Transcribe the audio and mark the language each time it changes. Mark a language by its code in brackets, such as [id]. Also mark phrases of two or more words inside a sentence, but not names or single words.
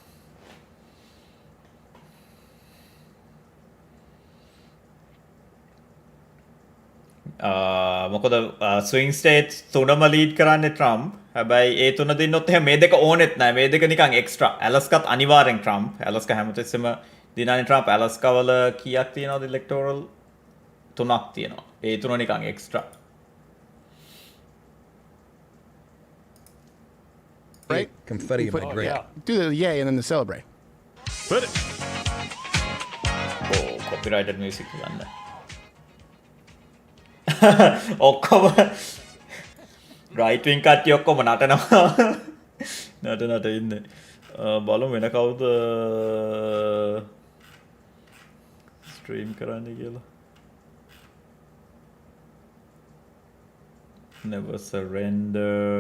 [si] මොකද [en] swing states [si] තුනම ලීඩ් කරන්නේ ට්‍රම්ප්. හැබැයි ඒ තුන දින්නොත් එහෙම මේ දෙක ඕනෙත් නැහැ. මේ දෙක නිකන් එක්ස්ට්‍රා. ඇලස්කාත් අනිවාර්යෙන් ට්‍රම්ප්. ඇලස්කා හැමතිස්සෙම දිනන්නේ ට්‍රම්ප්. ඇලස්කා වල කීයක් තියෙනවද ඉලෙක්ටෝරල්? 3ක් තියෙනවා. ඒ තුන නිකන් එක්ස්ට්‍රා. [en] Right? Confetti in my drink. Yeah. Do the yay and then the celebrate. Put it. Copyrighted music [si] ගන්න. ඔක්කොම [en] right wing [si] කට්ටිය ඔක්කොම නටනවා. නට ඉන්නේ. බලමු වෙන කවුද ස්ට්‍රීම් කරන්නේ කියලා. [en] Never surrender.